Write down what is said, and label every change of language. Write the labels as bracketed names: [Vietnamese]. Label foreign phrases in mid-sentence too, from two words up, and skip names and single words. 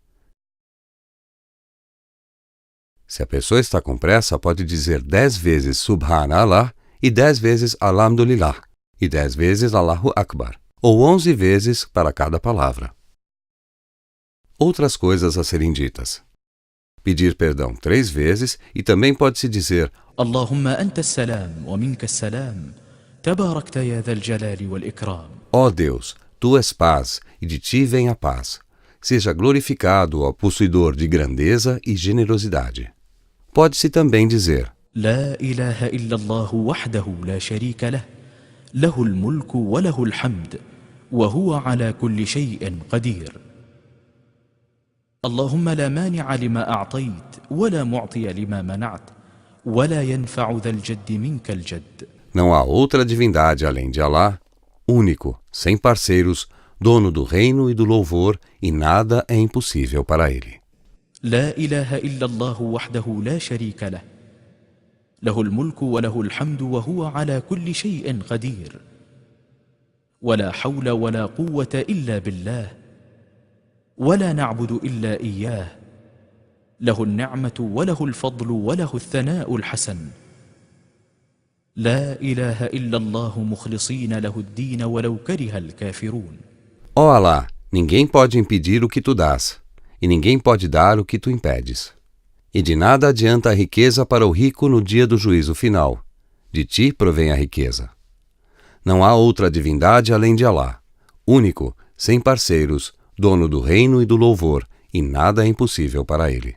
[Portuguese] Se a pessoa está com pressa, pode dizer 10 vezes Subhanallah e 10 vezes Alhamdulillah e 10 vezes [Arabic] الله أكبر, [Portuguese] ou 11 vezes para cada palavra. Outras coisas a serem ditas. Pedir perdão 3 vezes e também pode-se dizer [Arabic] اللهم أنت السلام ومنك السلام تباركت يا ذا الجلال والإكرام. [Portuguese] Ó Deus, Tu és paz e de Ti vem a paz. Seja glorificado, ó possuidor de grandeza e generosidade. Pode-se também dizer [Arabic] لا إله إلا الله وحده لا شريك له له الملك وله الحمد وهو على كل شيء قدير. اللهم لا مانع لما أعطيت ولا معطي لما منعت ولا ينفع ذا الجد منك الجد. [Portuguese] Não há outra divindade além de Alá, único, sem parceiros, dono do reino e do louvor, e nada é impossível para ele. [Arabic] لا إله إلا الله وحده لا شريك له له الملك وله الحمد وهو على كل شيء قدير. ولا حول ولا قوة إلا بالله. ولا نعبد إلا إياه له النعمة وله الفضل وله الثناء الحسن لا إله إلا الله مخلصين له الدين ولو كره الكافرون. [Portuguese] Ó Alá, ninguém pode impedir o que tu dás, e ninguém pode dar o que tu impedes. E de nada adianta a riqueza para o rico no dia do juízo final. De ti provém a riqueza. Não há outra divindade além de Alá, único, sem parceiros, dono do reino e do louvor, e nada é impossível para ele.